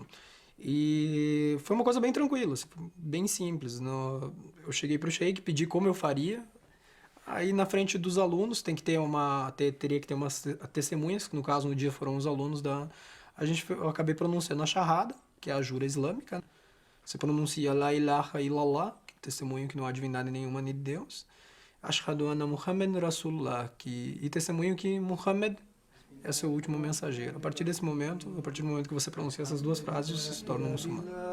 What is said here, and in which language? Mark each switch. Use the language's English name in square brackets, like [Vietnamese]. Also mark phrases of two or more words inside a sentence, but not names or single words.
[Portuguese] E foi uma coisa bem tranquila, assim, bem simples. Eu cheguei para o sheik, pedi como eu faria. Aí na frente dos alunos teria que ter umas testemunhas, que no caso no dia foram os alunos eu acabei pronunciando a Shahada, que é a jura islâmica. Você pronuncia [Arabic] لا إله إلا الله, [Portuguese] que é testemunho que não há divindade nenhuma nem de Deus. [Arabic] أشهد أن محمدا رسول الله, [Portuguese] e testemunho que Muhammad é seu último mensageiro. A partir do momento que você pronuncia essas duas frases, você se torna um muçulmano.